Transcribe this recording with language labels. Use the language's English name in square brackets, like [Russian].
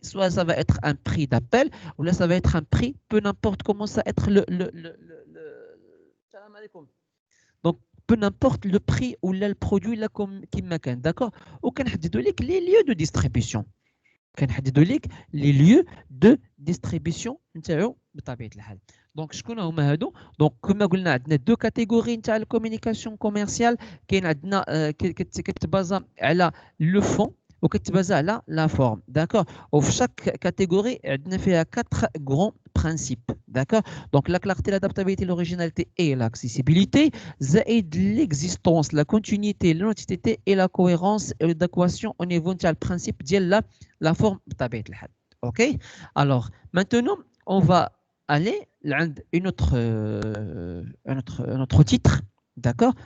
[French] Soit ça va être un prix d'appel, ou là, ça va être un prix, peu n'importe comment ça va être Salam alaikum. Donc, peu n'importe le prix ou le produit là qui m'accorde, d'accord? Ou qu'on حددوا les lieux de distribution. Qu'on حددوا les lieux de distribution [Arabic] نتاعو بطبيعة الحال. Donc, شكون هما هادو؟ Donc, كما قلنا عندنا [French] deux catégories [Arabic] نتاع الكوميونيكاسيون كوميرسيال. كاين عندنا كتبازا على لو فون وكتبازا على لا فورم، داكور؟ وفي chaque catégorie عندنا فيها [French] 4 grands principes, d'accord? Donc, la clarté, l'adaptabilité, l'originalité et l'accessibilité, زائد l'existence, la continuité, l'identité et la cohérence et l'adéquation au niveau du principe de la forme [Arabic] بطبيعة الحال. [French] OK? Alors, maintenant, on va aller à un autre titre, d'accord?